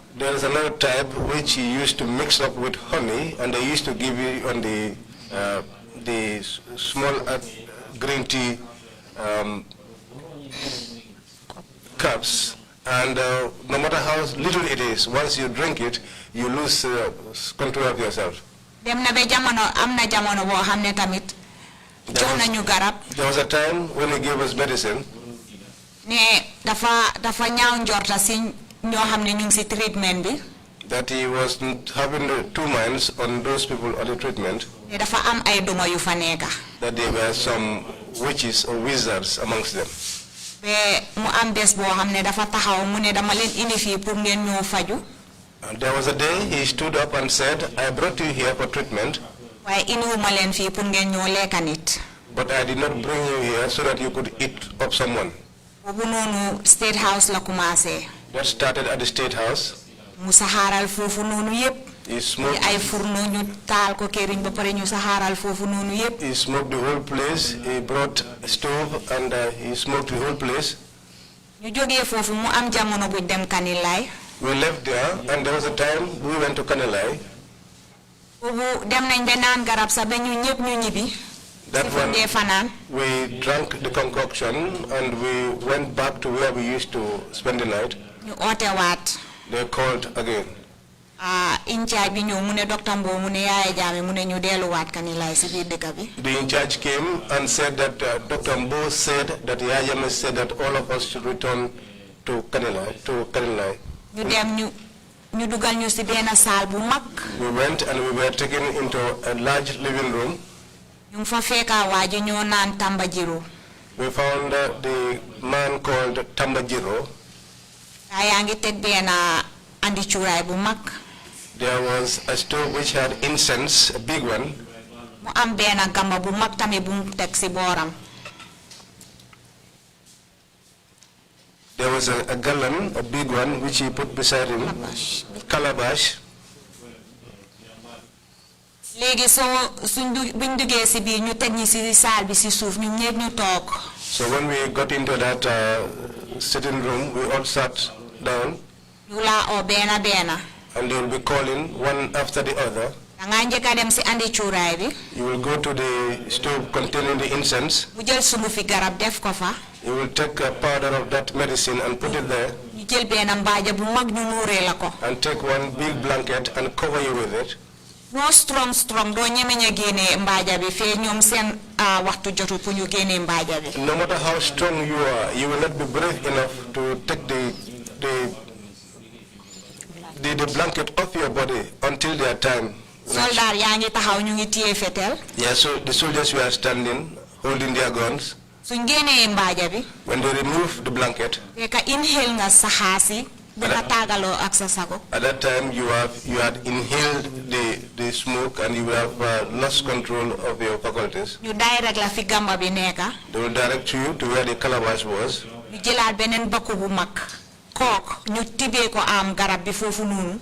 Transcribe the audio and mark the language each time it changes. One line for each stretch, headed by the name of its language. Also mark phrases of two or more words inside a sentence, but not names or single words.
English: There is another type which he used to mix up with honey, and they used to give you on the small green tea cups, and no matter how little it is, once you drink it, you lose control of yourself.
Wolof: dem na be jamono am na jamono boo xam ne tamit jox nañu garab.
English: There was a time when he gave us medicine.
Wolof: ne dafa ñaaw njorta si ñoo xam ne ñu ngi si treatment bi.
English: That he was having two minds on those people on the treatment.
Wolof: ne dafa am ay duma yu fa nekka.
English: That there were some witches or wizards amongst them.
Wolof: be mu am bés boo xam ne dafa taxaw mu ne dama leen indi fii pour ngeen ñoo faju.
English: And there was a day he stood up and said, I brought you here for treatment.
Wolof: waaye indiwuma leen fii pour ngeen ñoo lekka nit.
English: But I did not bring you here so that you could eat up someone.
Wolof: boobu noonu State House la commencé.
English: That started at the State House.
Wolof: mu saxaaral foofu noonu yépp.
English: He smoked.
Wolof: ay furno ñu taal ko këriñ ba pare ñu saxaaral foofu noonu yépp.
English: He smoked the whole place. He brought a stove and he smoked the whole place.
Wolof: ñu jógee foofu mu am jamono buñ dem Kanilaay.
English: We left there, and there was a time we went to Kanilai.
Wolof: boobu dem nañ ba naan garab sax ba ñu ñëpp ñu ñibbi.
English: That
Wolof: si fu
English: one,
Wolof: dee fanaan.
English: we drank the concoction and we went back to where we used to spend the night.
Wolof: ñu oote waat.
English: They called again. in charge
Wolof: bi ñëw mu ne docteur Mbow mu ne Yaaya Jammeh mu ne ñu delluwaat Kanilaay si biir dëkk bi.
English: The in charge came and said that Dr. Mbow said that Yaaya Jammeh said that all of us should return to Kanilai.
Wolof: ñu dem ñu dugal ñu si benn saal bu mag.
English: We went and we were taken into a large living room.
Wolof: ñu fa fekka waa ji ñoo naan Tamba Jiro.
English: We found the man called Tamba Jiro.
Wolof: yaa ngi teg benn andi cuuraay bu mag.
English: There was a stove which had incense, a big one.
Wolof: mu am benn gamba bu mag tamit bu mu teg si booram.
English: There was a gallon, a big one, which he put beside him. Calabash.
Wolof: léegi buñ duggee si biir ñu teg ñi si saal bi si suuf ñu ñëpp ñu toog.
English: So when we got into that sitting room, we all sat down.
Wolof: ñu laa oo benn.
English: And they will be calling one after the other.
Wolof: dangaa njëkk a dem si andi cuuraay bi.
English: You will go to the stove containing the incense.
Wolof: mu jël sungufi garab def ko fa.
English: You will take a powder of that medicine and put it there.
Wolof: ñu jël benn mbaaja bu mag ñu nuuree la ko.
English: And take one big blanket and cover you with it.
Wolof: moo strong doo ñemeñ a génnee mbaaja bi fee ñoom seen waxtu jotu pour ñu génnee mbaaja bi.
English: No matter how strong you are, you will not be brave enough to take the blanket off your body until their time.
Wolof: soldaar yaa ngi taxaw ñu ngi téye fetel.
English: Yeah, so the soldiers were standing, holding their guns.
Wolof: suñ génnee mbaaja bi.
English: When they removed the blanket,
Wolof: fekk inhale nga saxaasi. danga tàggaloo ak sa sago.
English: at that time you had inhaled the smoke and you would have lost control of your faculties.
Wolof: ñu direct la fi gamba bi nekka.
English: They will direct you to where the calabash was.
Wolof: ñu jëlaat beneen bakku bu mag. kook ñu tibee ko am garab bi foofu noonu.